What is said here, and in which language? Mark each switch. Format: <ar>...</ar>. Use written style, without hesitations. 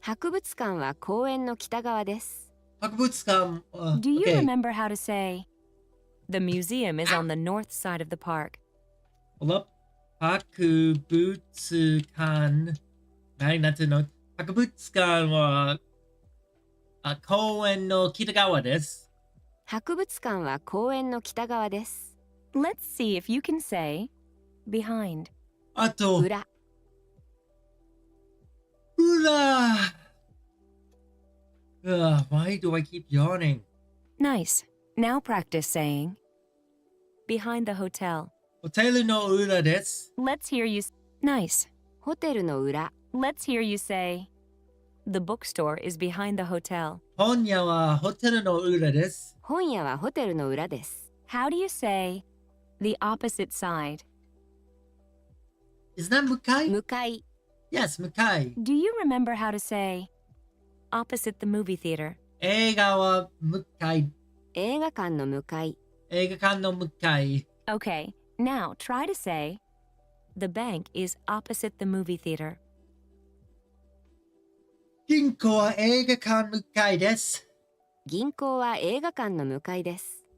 <ja>博物館は公園の北側です。博物館。</ja> <en>Do you okay. remember how to say the museum is on the north side of the park? Hold up.</en> <ja>博物館。なんていうの？博物館は公園の北側です。博物館は公園の北側です。</ja> <en>Let's see if you can say behind.</en> <ja>あと、裏。裏。</ja> <en>Why do I keep yawning? Nice. Now practice saying behind the hotel.</en> <ja>ホテルの裏です。</ja> <en>Let's hear you. Nice.</en> <ja>ホテルの裏。</ja> <en>Let's hear you say the bookstore is behind the hotel.</en> <ja>本屋はホテルの裏です。本屋はホテルの裏です。</ja> <en>How do you say the opposite side? Is that 向かい？</en> <ja>向かい。</ja> <en>Yes, 向かい。 Do you remember how to say opposite the movie theater?</en> <ja>映画は向かい。映画館の向かい。映画館の向かい。</ja> <en>Okay, now try to say the bank is opposite the movie theater.</en> <ja>銀行は映画館向かいです。銀行は映画館の向かいです。</ja>